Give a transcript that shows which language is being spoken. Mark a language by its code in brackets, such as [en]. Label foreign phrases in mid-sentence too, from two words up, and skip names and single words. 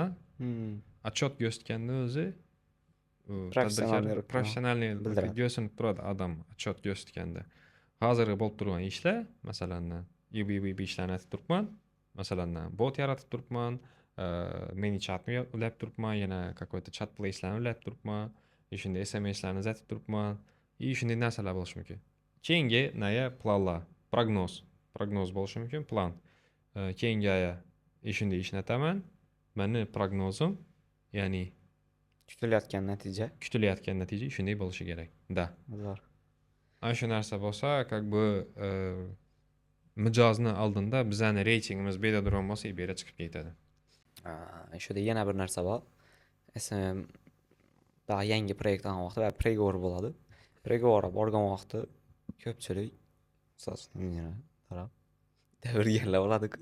[uz] Отчет ko'rsatganda o'zi professionalniy ko'rsinib turadi odam отчет ko'rsatganda. Hozirgi bo'lib turgan ishlar, masalan, bu ishlarni aytib turibman. Masalan, bot yaratib turibman. Meni chatni ulab turibman, yana какой-то chat place'larni ulab turibman, shunday SMS'larni uzatib turibman, shunday narsalar bo'lishi mumkin. Keyingi planlar, prognoz. prognoz bo'lishi mumkin, plan. Keyingi shunday ishlataman. Meni prognozim, ya'ni Kutilayotgan natija. kutilayotgan natija shunday bo'lishi kerak. Da. Zo'r. Ana shu narsa bo'lsa, [ru] как бы [uz] mijozni oldinda bizani reytingimiz bedadron bo'lsa, bera chiqib ketadi. Shuda yana bir narsa bor. SMM daha yangi proyekt olgan vaqtda va pregovor bo'ladi. Pregovorga borgan vaqtda ko'pchilik taraf davrganlar bo'ladi-ku.